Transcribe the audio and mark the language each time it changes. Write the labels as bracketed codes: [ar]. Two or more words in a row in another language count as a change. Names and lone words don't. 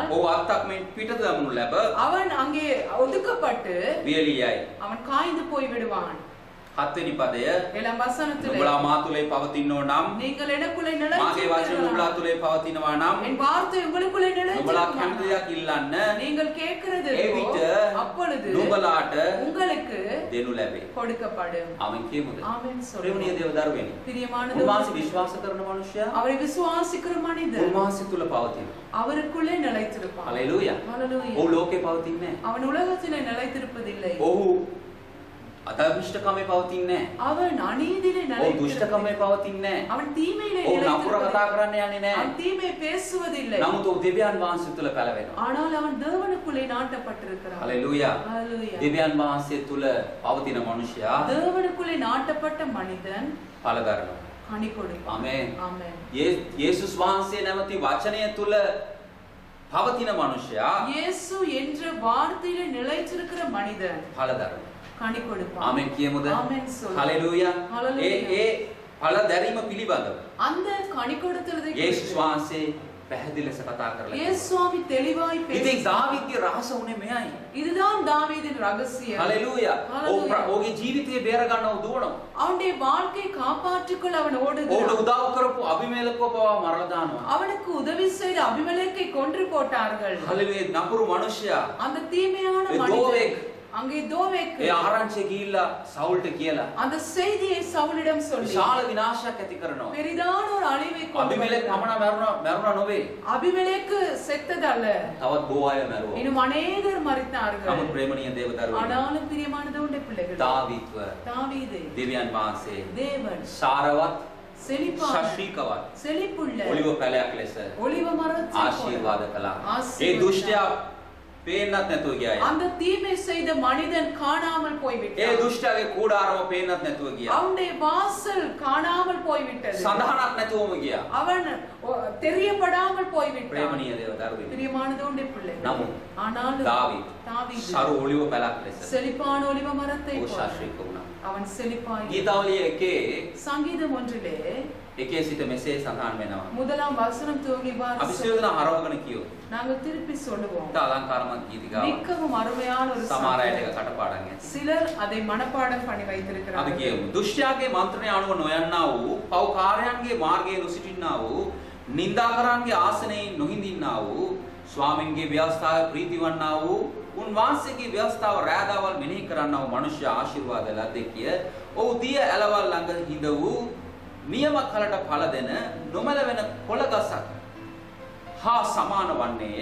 [si] ඔහු අත්තක් මෙන් පිටත දමනු ලැබ [ta] அவன் அங்கே ஒதுக்கப்பட்டு [si] වියලියයි. [ta] அவன் காய்ந்து போய் விடுவான். [si] හත්වෙනි පදය [ta] එළම් වසනතුලේ [si] නුඹලා මා තුලේ පවතිනෝ නම් [ta] நீங்கள் எனக்குள்ளே [si] මාගේ වචන නුඹලා [ta] நிலைத்திருக்கிறீர்களா [si] තුලේ පවතිනවා නම් [ta] என் வார்த்தை உங்களுக்குள்ளே [si] නුඹලා කැමති [ta] நிலைத்திருக்கிறதா [si] දෙයක් ඉල්ලන්න [ta] நீங்கள் கேட்கிறது [si] එවිට [ta] அப்பொழுது [si] නුඹලාට [ta] உங்களுக்கு [si] දෙනු ලැබේ. [ta] கொடுக்கப்படும் [si] ආමෙන් කියමුද? [ta] ஆமென் [si] ප්‍රේමණීය [ta] சொல்லுவோம் [si] දේව දරුවනි. [ta] பிரியமானது [si] උන්වහන්සේ විශ්වාස කරන මනුෂ්‍යයා [ta] அவரை விசுவாசிக்கிற மனிதன் [si] උන්වහන්සේ තුල පවතිනවා. [ta] அவருக்குள்ளே நிலைத்திருப்பான் [si] හලෙලූයා. [ta] ஹalleluya [si] ඔහු ලෝකේ පවතින්නේ නැහැ. [ta] அவன் உலகத்திலே நிலைத்திருப்பதில்லை [si] ඔහු අධර්මිෂ්ඨකමේ පවතින්නේ නැහැ. [ta] அவன் அநீதியிலே [si] ඔහු [ta] நிலைத்திருப்பதில்லை [si] දුෂ්ටකමේ පවතින්නේ නැහැ. [ta] அவன் தீமையிலே [si] ඔහු නපුර කතා [ta] நிலைத்திருப்பதில்லை [si] කරන්න යන්නේ නැහැ. [ta] அவன் தீமை பேசுவதில்லை [si] නමුත් ඔහු දෙවියන් වහන්සේ තුල පැලවෙනවා. [ta] ஆனால் அவன் தேவனுக்குள்ளே நாட்டப்பட்டிருக்கிறான் [si] හලෙලූයා. [ta] ஹalleluya [si] දෙවියන් වහන්සේ තුල පවතින මනුෂ්‍යයා [ta] தேவனுக்குள்ளே நாட்டப்பட்ட மனிதன் [si] ඵල දරනවා. [ta] கனி கொடுப்பான் [si] ආමේන්. [ta] ஆமென் [si] යේසුස් වහන්සේ නැමැති වචනය තුල පවතින මනුෂ්‍යයා [ta] இயேசு என்ற வார்த்தையிலே நிலைத்திருக்கிற மனிதன் [si] ඵල දරනවා. [ta] கனி கொடுப்பான் [si] ආමෙන් කියමුද? [ta] ஆமென் சொல்லு [si] හලෙලූයා. හලෙලූයා. ඒ ඵල දැරීම පිළිබඳව [ta] அந்த கனி கொடுத்ததை [si] යේසුස් වහන්සේ පැහැදිලි ලෙස කතා කරලා [ta] இயேசு சுவாமி தெளிவாய் [si] ඉතින් [ta] பேசி [si] දාවීදගේ රහස උනේ මෙයයි. [ta] இதுதான் தாவீதின் ரகசியம் [si] හලෙලූයා. හලෙලූයා. ඔහුගේ ජීවිතය බේර ගන්නව දුවනවා. [ta] அவனுடைய வாழ்க்கையை காப்பாற்றிக்கொள்ள அவன் [si] ඔහුට [ta] ஓடுகிறான் [si] උදව් කරපු අබිමේලකව පවා මරලා දානවා. [ta] அவனுக்கு உதவி செய்த அபிமெலேக்கை கொன்று போட்டார்கள் [si] හලෙලූයා. නපුරු මනුෂ්‍යයා [ta] அந்த தீமையான [si] ඒ [ta] மனிதன் [si] දෝවෙක් [ta] அங்கே தோவேக்கு [si] ඒ ආරංචිය ගිහිල්ලා සවුල්ට කියලා [ta] அந்த செய்தியை சவுலிடம் சொல்லி [si] විශාල විනාශයක් ඇති කරනවා. [ta] பெரிதான ஒரு அழிவை கொண்டு [si] අබිමේලක [ta] வந்தான். [si] මරුණා නොවේ. [ta] அபிமெலேக்கு செத்ததல்ல [si] තවත් බොහෝ අය මැරුවා. [ta] இன்னும் அநேகர் மரித்தார்கள் [si] නමුත් ප්‍රේමණීය දේව දරුවනි [ta] ஆனாலும் பிரியமானதோடைய பிள்ளைகள் [si] දාවීත්ව [ta] தாவீது [si] දෙවියන් වහන්සේ [ta] தேவன் [si] සාරවත් [ta] செழிப்பான [si] ශාශ්‍රීකවත් [ta] செழிப்புள்ள [si] ඔලිව පැලයක් ලෙස [ta] ஒலிவ மரத்தை [si] ආශිර්වාද කළා. ඒ ආශිර්වාද දුෂ්ටයා පේන්නත් නැතුව ගියා. [ta] அந்த தீமை செய்த மனிதன் காணாமல் [si] ඒ [ta] போய்விட்டான் [si] දුෂ්ටයාගේ කූඩාරම පේන්නත් නැතුව ගියා. [ta] அவனுடைய வாசல் காணாமல் போய்விட்டது [si] සඳහනක් නැතුවම ගියා. [ta] அவன் தெரியப்படாமல் போய்விட்டான் [si] ප්‍රේමණීය දේව දරුවනි [ta] பிரியமானதோடைய பிள்ளைகள் [si] නමුත් [ta] ஆனாலும் [si] දාවීද් [ta] தாவீது [si] සරු ඔලිව පැලක් ලෙස [ta] செழிப்பான ஒலிவ மரத்தை [si] ඔහු [ta] போல [si] ශාශ්‍රීක වුණා. [ta] அவன் செழிப்பாய் [si] ගීතාවලිය එකේ [ta] சங்கீதம் ஒன்றிலே [si] එකේ සිට මෙසේ සඳහන් වෙනවා. [ta] முதலாம் வசனம் துவங்கி [si] අපි [ta] வாசி [si] සියලු දෙනා හරවගෙන කියමු. [ta] நாங்கள் திருப்பி சொல்லுவோம் [si] ඊට අලංකාරමත් ගීතිකාවක්. [ta] மிகவும் අருமையான ஒரு [si] සමහර අයට [ta] சங்கீதம். [si] ඒක කටපාඩම් ඇති. [ta] சிலர் அதை மனப்பாடம் பண்ணி [si] අපි [ta] வைத்திருக்கிறார்கள் [si] කියමු. දුෂ්ටයාගේ මන්ත්‍රණය අනුව නොයන්නා වූ, පව්කාරයන්ගේ මාර්ගයේ නොසිටින්නා වූ, නින්දාකරන්ගේ ආසනයේ නොහිඳින්නා වූ, ස්වාමින්ගේ ව්‍යවස්ථාවේ ප්‍රීතිවන්නා වූ, උන්වහන්සේගේ ව්‍යවස්ථාව රැඳවල් මෙනෙහි කරන්නා වූ මනුෂ්‍ය ආශිර්වාද ලද්දේ කිය. ඔහු දිය ඇලවල් ළඟ හිඳ වූ නියම කලට ඵල දෙන නොමැලවෙන කොළගසක් හා සමාන වන්නේය.